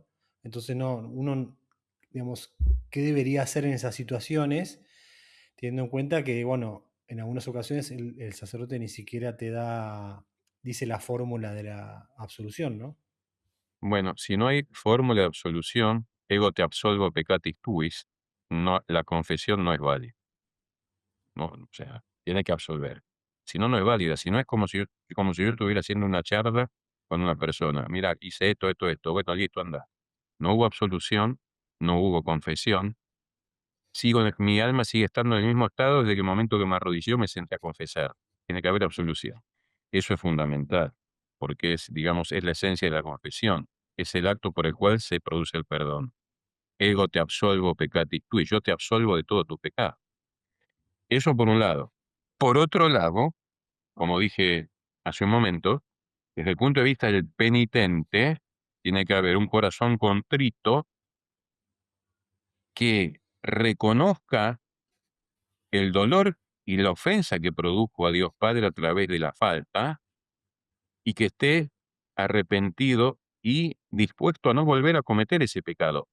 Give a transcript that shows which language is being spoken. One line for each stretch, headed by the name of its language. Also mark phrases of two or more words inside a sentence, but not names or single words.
Spanish: Entonces, no, uno, digamos, ¿qué debería hacer en esas situaciones? Teniendo en cuenta que, bueno, en algunas ocasiones el sacerdote ni siquiera dice la fórmula de la absolución, ¿no? Bueno, si no hay fórmula de absolución,
Latin: ego te absolvo peccatis tuis,
Spanish: no, la confesión no es válida, ¿no? O sea, tiene que absolver. Si no, no es válida. Si no, es como si yo estuviera haciendo una charla con una persona. Mira, hice esto, esto, esto. Bueno, listo, anda. No hubo absolución, no hubo confesión. Mi alma sigue estando en el mismo estado desde que el momento que me arrodilló me senté a confesar. Tiene que haber absolución. Eso es fundamental, porque es, digamos, es la esencia de la confesión. Es el acto por el cual se produce el perdón.
Latin: Ego te absolvo peccati tui,
Spanish: yo te absolvo de todo tu pecado. Eso por un lado. Por otro lado, como dije hace un momento, desde el punto de vista del penitente, tiene que haber un corazón contrito que reconozca el dolor y la ofensa que produjo a Dios Padre a través de la falta y que esté arrepentido y dispuesto a no volver a cometer ese pecado.